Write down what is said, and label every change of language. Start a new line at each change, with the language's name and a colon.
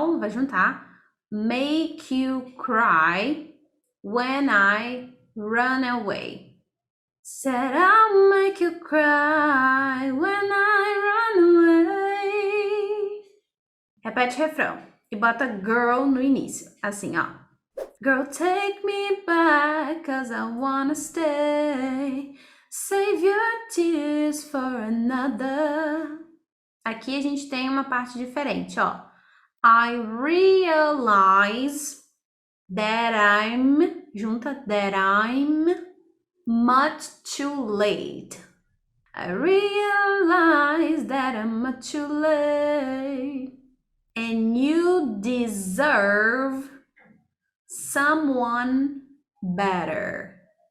Portuguese: cantar
English: Make You Cry When I Run Away. Said I'll make you cry when I run away.
Portuguese: Repete o refrão e bota girl no início, assim, ó.
English: Girl, take me back, 'cause I wanna stay. Save your tears for another.
Portuguese: Aqui a gente tem uma parte diferente, ó.
English: I realize that I'm,
Portuguese: junta,
English: that I'm much too late. I realize that I'm much too late. And you deserve someone better.